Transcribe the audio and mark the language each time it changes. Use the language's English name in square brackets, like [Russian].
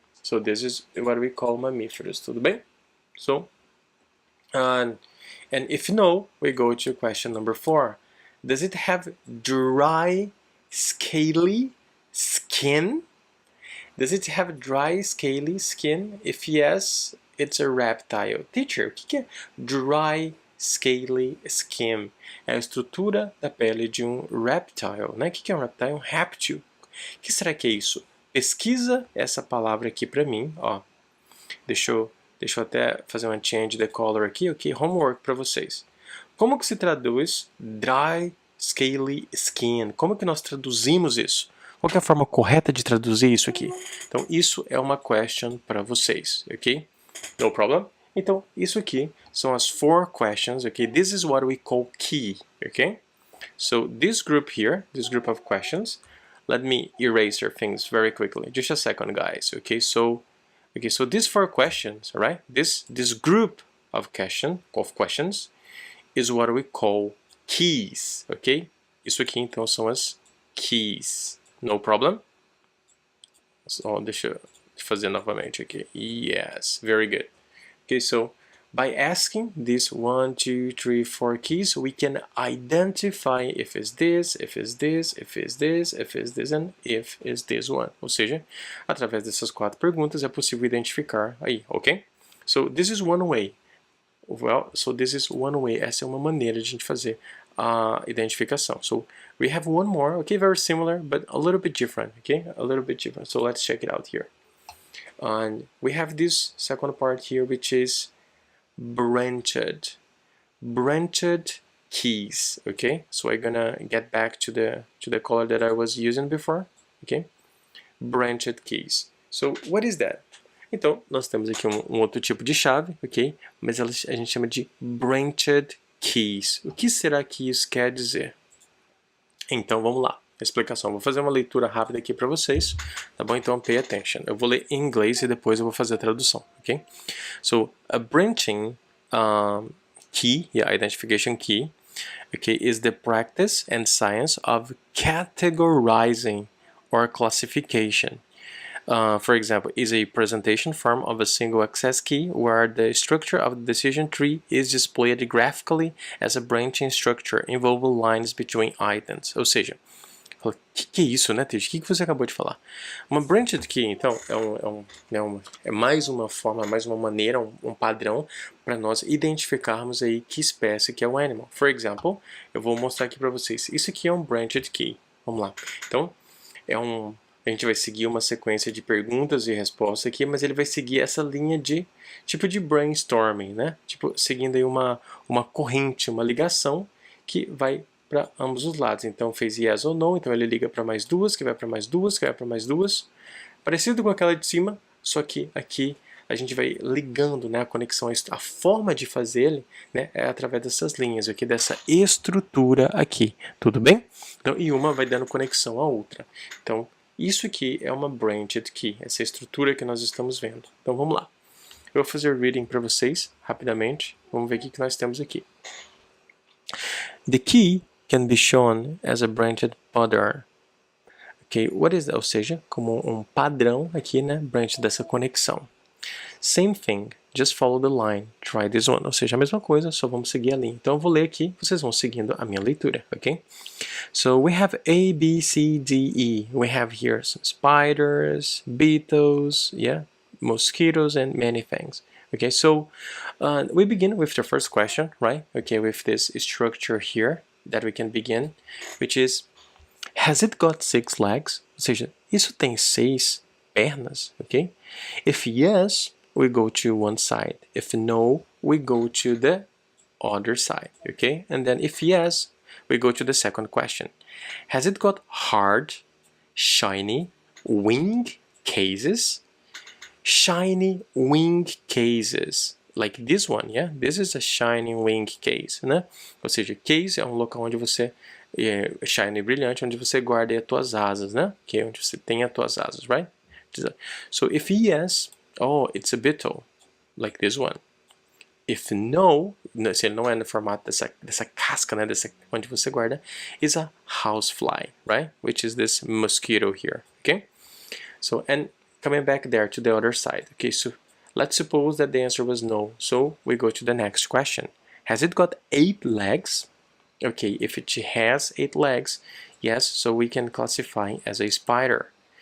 [English] So this is what we call mamíferos, [Portuguese] tudo bem? [English] So, and if no, we go to question number 4. Does it have dry, scaly skin? Does it have dry, scaly skin? If yes, it's a reptile. Teacher, [Portuguese] o que é [English] dry, scaly skin? [Portuguese] É a estrutura da pele de um reptile, né? O que é um reptile? Um réptil. O que será que é isso? Pesquisa essa palavra aqui para mim, ó. Deixa eu até fazer uma [English] change the color [Portuguese] aqui, ok? Homework para vocês. Como que se traduz [English] dry, scaly skin? [Portuguese] Como que nós traduzimos isso? Qual que é a forma correta de traduzir isso aqui? Então, isso é uma question para vocês, ok? [English] No problem? [Portuguese] Então, isso aqui são as 4 questions, ok? [English] This is what we call key, ok? So, this group here, this group of questions, let me erase your things very quickly. Just a second, guys, okay? So these 4 questions, all right? This group of questions is what we call keys, ok? [Portuguese] Isso aqui, então, são as keys. [English] No problem? So, [Portuguese] deixa eu fazer novamente aqui. [English] Yes, very good. Okay, so by asking these 1, 2, 3, 4 keys, we can identify if it's this, if it's this, if it's this, if it's this, and if it's this one. [Portuguese] Ou seja, através dessas 4 perguntas é possível identificar aí, ok? [English] So this is one way. Well, so this is one way. [Portuguese] Essa é uma maneira de a gente fazer a identificação. [English] So we have one more, okay, very similar, but a little bit different, okay? A little bit different. So let's check it out here. And we have this second part here, which is branched keys, okay? So I'm gonna get back to the color that I was using before, okay? Branched keys. So what is that? [Portuguese] Então, nós temos aqui um outro tipo de chave, ok? Mas a gente chama de branched keys. O que será que isso quer dizer? Então, vamos lá. Explicação. Vou fazer uma leitura rápida aqui para vocês, tá bom? Então, [English] pay attention. [Portuguese] Eu vou ler em inglês e depois eu vou fazer a tradução, ok? [English] So, a branching key, yeah, identification key, okay, is the practice and science of categorizing or classification. For example, is a presentation form of a single access key where the structure of the decision tree is displayed graphically as a branching structure involving lines between items. [Portuguese] Ou seja, Fala, que é isso, né, Teixe? O que você acabou de falar? Uma branched key, então, é mais uma forma, mais uma maneira, um padrão para nós identificarmos aí que espécie que é o animal. [English] For example, [Portuguese] eu vou mostrar aqui para vocês. Isso aqui é um branched key. Vamos lá. Então, a gente vai seguir uma sequência de perguntas e respostas aqui, mas ele vai seguir essa linha de tipo de brainstorming, né? Tipo, seguindo aí uma corrente, uma ligação que vai para ambos os lados. Então fez yes ou no, então ele liga para mais duas, que vai para mais duas, que vai para mais duas. Parecido com aquela de cima, só que aqui a gente vai ligando, né, a conexão, a forma de fazer ele, né, é através dessas linhas aqui, dessa estrutura aqui, tudo bem? Então, e uma vai dando conexão à outra. Então, isso aqui é uma branched key, essa estrutura que nós estamos vendo. Então, vamos lá. Eu vou fazer reading para vocês, rapidamente. Vamos ver o que nós temos aqui. [English] The key can be shown as a branched pattern. Ok, what is that? [Portuguese] Ou seja, como um padrão aqui, né, branch dessa conexão. [English] Same thing, just follow the line, try this one. [Portuguese] Ou seja, a mesma coisa, só vamos seguir a linha. Então eu vou ler aqui, vocês vão seguindo a minha leitura, ok? [English] So we have A, B, C, D, E. We have here some spiders, beetles, yeah, mosquitoes, and many things. Okay, so we begin with the first question, right? Okay, with this structure here that we can begin, which is, has it got 6 legs? [Portuguese] Ou seja, isso tem 6 pernas, ok? [English] If yes, we go to one side. If no, we go to the other side, okay? And then if yes, we go to the second question. Has it got hard, shiny, wing cases? Shiny wing cases. Like this one, yeah? This is a shiny wing case, né? [Portuguese] Ou seja, case é um local onde você shiny, brilhante, onde você guarda as tuas asas, né? Que é onde você tem as tuas asas, right? [English] So if yes, oh, it's a beetle, like this one. If no, [Portuguese] se ele não é no formato dessa casca, né? Onde você guarda, [English] is a housefly, right? Which is this mosquito here, okay? So, and coming back there to the other side, okay? So let's suppose that the answer was no. So we go to the next question. Has it got 8 legs? Okay, if it has 8 legs, yes, so we can classify as a spider.